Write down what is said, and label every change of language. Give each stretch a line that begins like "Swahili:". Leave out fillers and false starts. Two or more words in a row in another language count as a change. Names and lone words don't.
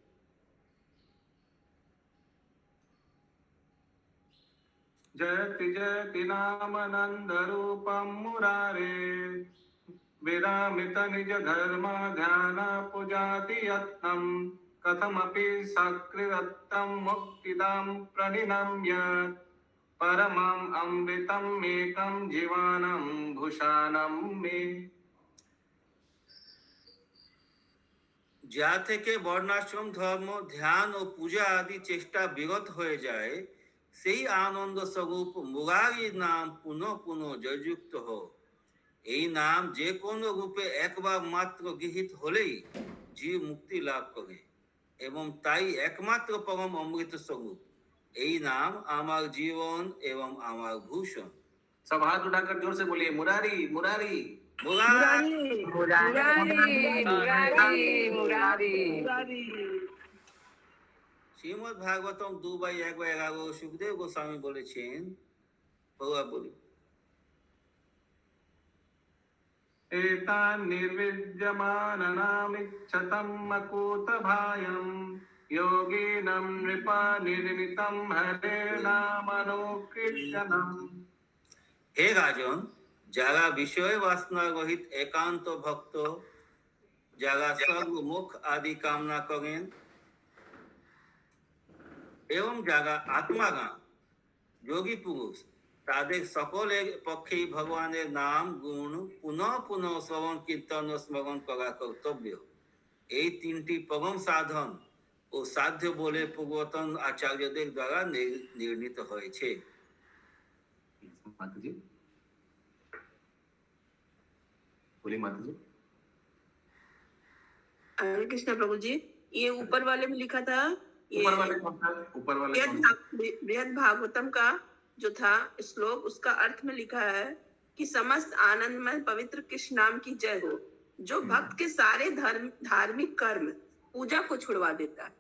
Sanskrit: जयति जयति नामानंद रूपम मुरारे विरामित निज धर्म ध्यान पुजाति यत्नम कथमपि सकृदत्तम मुक्तिदां प्रणिनम्य परमं अमृतम एकं जीवनम भूषणम मे।
Bangla: যা থেকে বর্ণাশ্রম ধর্ম ধ্যান ও পূজা আদি চেষ্টা বিরত হয়ে যায়, সেই আনন্দ স্বরূপ মুরারির নাম পুনঃ পুনঃ জয়যুক্ত হোক। এই নাম যে কোনো রূপে একবার মাত্র গৃহীত হলেই জীব মুক্তি লাভ করে এবং তাই একমাত্র পরম অমৃত স্বরূপ। এই নাম আমার জীবন এবং আমার ভূষণ।
Hindi: सब हाथ उठाकर जोर से बोलिए मुरारी मुरारी
Bangla: मुरारी শ্রীমদ ভাগবতম 2/1/11 সুখদেব গোস্বামী বলেছেন, বাবা বলি
Sanskrit: एतान् निर्विद्यमाननामिच्छतं मकूतभायं योगिनं नृपा निर्मितं हरेर्नामनुकीर्तनम्।
Bangla: হে রাজন, যারা বিষয় বাসনা রহিত একান্ত ভক্ত, যারা সর্বমুখ আদি কামনা করেন এবং যারা আত্মারাম যোগী পুরুষ, তাদের সকলের পক্ষেই ভগবানের নাম গুণ পুনঃ পুনঃ শ্রবণ কীর্তন ও স্মরণ করা কর্তব্য। এই তিনটি পরম সাধন ও সাধ্য বলে পূর্বতন আচার্যদের দ্বারা নির্ণীত হয়েছে।
Hindi: माता जी बोलिए माता जी। हरे कृष्ण प्रभु जी, ये ऊपर वाले में लिखा था, ऊपर वाले कौन सा? ऊपर वाले कौन सा? बृहद भागवतम का जो था श्लोक, उसका अर्थ में लिखा है कि समस्त आनंदमय पवित्र कृष्ण नाम की जय हो, जो भक्त के सारे धार्मिक कर्म पूजा को छुड़वा देता है।